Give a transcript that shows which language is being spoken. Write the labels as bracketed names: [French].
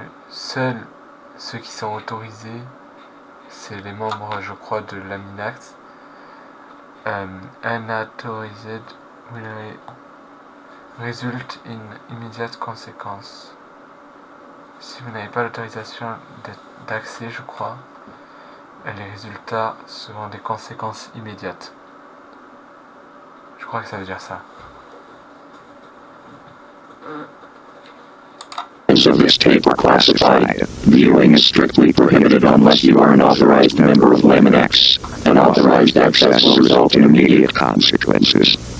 [French] Seuls ceux qui sont autorisés, c'est les membres, je crois, de l'Aminax. [English] Unauthorized will result in immediate consequence. [French] Si vous n'avez pas l'autorisation d'accès, je crois, les résultats seront des conséquences immédiates. Je crois que ça veut dire ça. [English] Of this tape are classified. Viewing is strictly prohibited unless you are an authorized member of Laminex. Unauthorized access will result in immediate consequences.